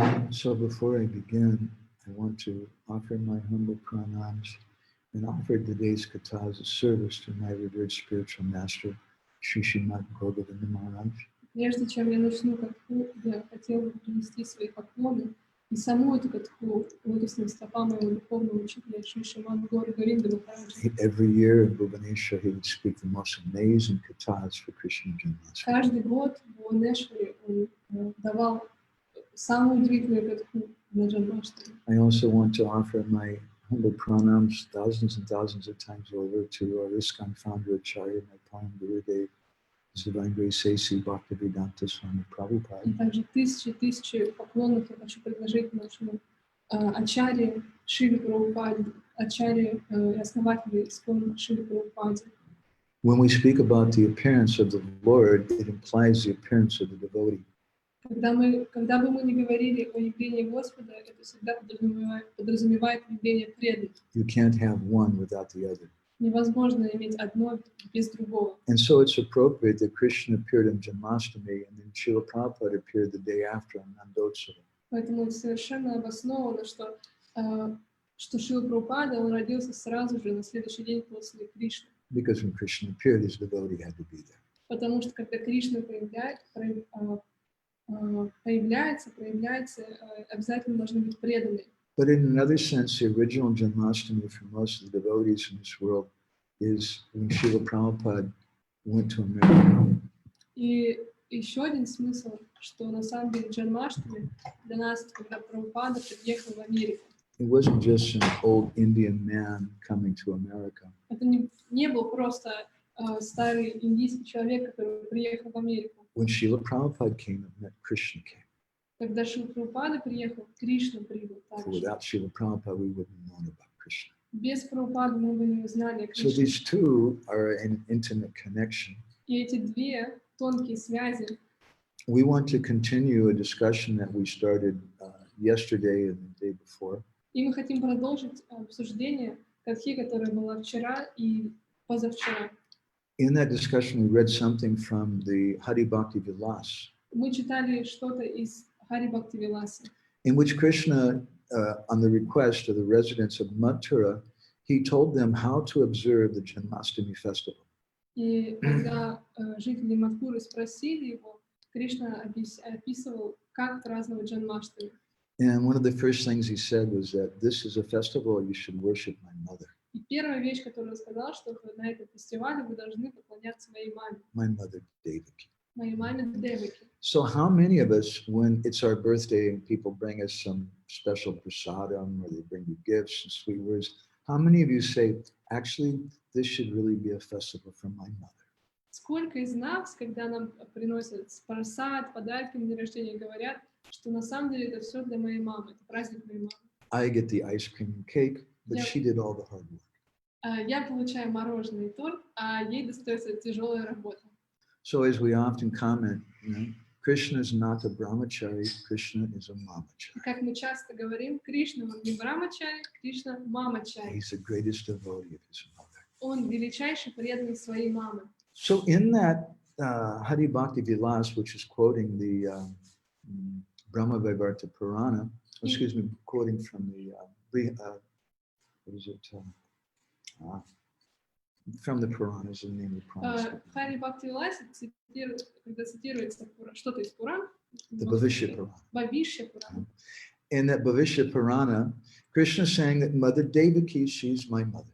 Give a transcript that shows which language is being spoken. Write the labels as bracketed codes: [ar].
[en] So before I begin, I want to offer my humble pranams and offer today's katha as a service to my revered spiritual master, Sri Srimad Bhagavatam Maharaj. [ru] Прежде чем я начну катху, я хотел бы принести свои поклоны и саму эту катху лотосным стопам моего духовного учителя Шри Шримад Говинда Махараджа. [en] Every year in Bhubaneswar, he would speak the most amazing kathas for Krishna Janmastami. [ru] Каждый год в Бхуванешваре он давал самую удивительную катху на Джанмаштами. [en] I also want to offer my humble pranams thousands and thousands of times over to our ISKCON founder Acharya, my Param Gurudev, His Divine Grace A.C. Bhaktivedanta Swami [ru] И [en] Prabhupada. [ru] также тысячи поклонов я хочу предложить нашему Ачарье Шриле Прабхупаде, Ачарье и основателю ИСККОН Шриле Прабхупаде. [en] When we speak about the appearance of the Lord, it implies the appearance of the devotee. [ru] Когда бы мы не говорили о явлении Господа, это всегда подразумевает явление преданных. [en] You can't have one without the other. [ru] Невозможно иметь одно без другого. [en] And so it's appropriate that Krishna appeared on Janmashtami and then Srila Prabhupada appeared the day after on Nandotsava. [ru] Поэтому совершенно обосновано, что Шрила Прабхупада, он родился сразу же на следующий день после Кришны. [en] Because when Krishna appeared, his devotee had to be there. [ru] Потому что когда Кришна проявляется, обязательно должны быть преданные. [en] But in another sense, the original Janmastami for most of the devotees in this world is when Srila Prabhupada went to America. [ru] И еще один смысл, что на самом деле Джанмаштами для нас, когда Прабхупада приехал в Америку. [en] It wasn't just some old Indian man coming to America. [ru] Это не был просто старый индийский человек, который приехал в Америку. [en] When Srila Prabhupada came, it meant Krishna came. [ru] Когда Шрила Прабхупада приехал, Кришна прибыл [en] For [ru] также. [en] without Srila Prabhupada, we wouldn't have known about Krishna. [ru] Без Прабхупады мы бы не узнали о [en] So [ru] Кришне. [en] these two are an intimate connection. [ru] И эти две тонкие связи. [en] We want to continue a discussion that we started yesterday and the day before. [ru] И мы хотим продолжить обсуждение катхи, которая была вчера и позавчера. [en] In that discussion, we read something from the Hari Bhakti Vilas, [ru] Мы читали что-то из Хари Бхакти Виласы, [en] in which Krishna, on the request of the residents of Mathura, he told them how to observe the Janmastami festival. [ru] и когда жители Мадхуры спросили его, Кришна описывал, как праздновать Джанмаштами. [en] And one of the first things he said was that this is a festival you should worship my mother. [ru] И первая вещь, которую он сказал, что на этом фестивале вы должны поклоняться моей маме, [en] My mother, Devaki. [ru] моей маме Деваки. [en] So how many of us, when it's our birthday and people bring us some special prasadam or they bring you gifts and sweet words, how many of you say, actually, this should really be a festival for my mother? [ru] Сколько из нас, когда нам приносят просад, подарки на день рождения, говорят, что на самом деле это все для моей мамы, это праздник моей мамы. [en] I get the ice cream and cake, but Yeah. she did all the hard work. [ru] Я получаю мороженое и торт, а ей достается тяжелая работа. [en] So as we often comment, Krishna is not a brahmachari, Krishna is a mamachari. [ru] Как мы часто говорим, Кришна, он не брамачари, Кришна мамачари. [en] He's the greatest devotee of his mother. [ru] Он величайший преданный своей мамы. [en] So in that Hari Bhakti Vilas, which is quoting the Brahma Vaivarta Purana, excuse me, quoting from the, what is it? From the Puranas, the name of the Puranas. [ru] Хари Бхакти Виласе, когда цитируется что-то из Пуран, [en] The Bhavishya Purana. [ru] Бхавишья Пурана. [en] In that Bhavishya Purana, Krishna is saying that Mother Devaki, she's my mother.